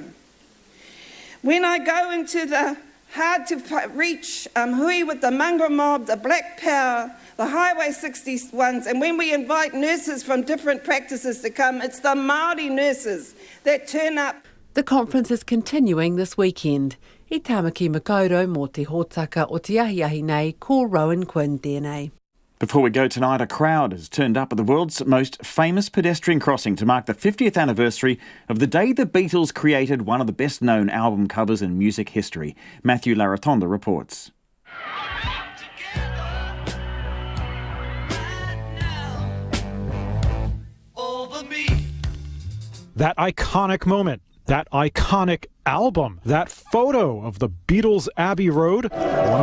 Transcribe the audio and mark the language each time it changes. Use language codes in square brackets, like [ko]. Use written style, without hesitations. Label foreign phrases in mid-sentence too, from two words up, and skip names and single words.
[en] When I go into the hard-to-reach hui with the Mangara mob, the Black Power, the Highway 61s, and when we invite nurses from different practices to come, it's the Maori nurses that turn up. The conference is continuing this weekend. [mi] I Tamaki Makaurau mō te hōtaka o te ahiahi nei, ko Rowan Quinn tēnei. [en] Before we go tonight, a crowd has turned up at the world's most famous pedestrian crossing to mark the 50th anniversary of the day the Beatles created one of the best-known album covers in music history. Matthew Laratonda reports. That iconic moment, that iconic album, that photo of the Beatles Abbey Road, one of